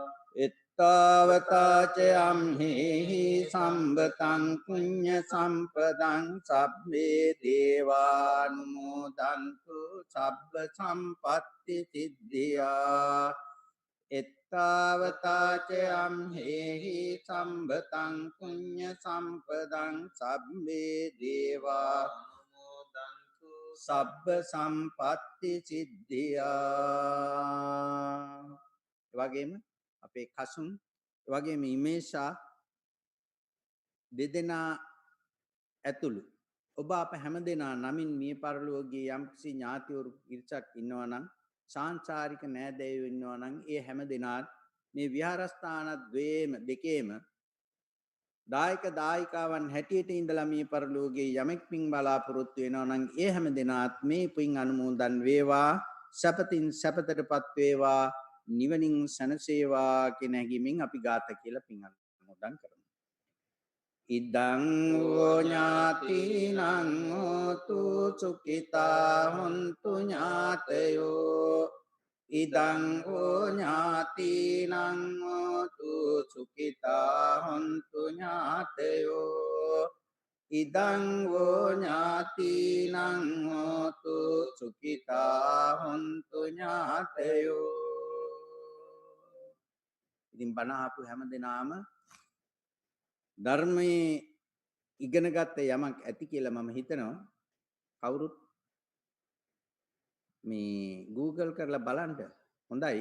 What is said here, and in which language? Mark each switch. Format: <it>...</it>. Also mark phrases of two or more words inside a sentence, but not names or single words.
<pi>එත්තාවතාචයම් හේහි සම්බතං පුඤ්ඤ සම්පදං සබ්බේ දේවානුමෝදන්තු සබ්බ සම්පatti සිද්ධියා. එත්තාවතාචයම් හේහි සම්බතං පුඤ්ඤ සම්පදං සබ්බේ දේවා අනුමෝදන්තු සබ්බ සම්පatti සිද්ධියා.</pi> <si>එවැගේම අපේ කසුන් එවැගේම ඉමේෂා දෙදෙනා ඇතුළු ඔබ අප හැමදෙනා නමින් මිය පරලෝකයේ යම්කිසි ඥාතිවරු ඉරිසක් ඉන්නවා නම් සාංශාරික නෑදෑයෝ ඉන්නවා නම් ඒ හැමදෙනාත් මේ විහාරස්ථාන දෙකේම දායක දායිකාවන් හැටියට ඉඳලා මිය පරලෝකයේ යමෙක් පින් බලාපොරොත්තු වෙනවා නම් ඒ හැමදෙනාත් මේ පින් අනුමෝදන් වේවා සපතින් සපතටපත් වේවා නිවනින් සනසේවා කියන හැඟීමෙන් අපි ගාථා කියලා පින් අනුමෝදන් කරමු.</si> <pi>ඉදං වූ ඥාතිනං හෝතු සුඛිතා හොන්තු ඥාතයෝ. ඉදං වූ ඥාතිනං හෝතු සුඛිතා හොන්තු ඥාතයෝ. ඉදං වූ ඥාතිනං හෝතු සුඛිතා හොන්තු ඥාතයෝ.</pi> <si>ඉතින් බණ අහපු හැමදෙනාම ධර්මයේ ඉගෙනගත්ත යමක් ඇති කියලා මම හිතනවා. කවුරුත් මේ Google කරලා බලන්න. හොඳයි.</si>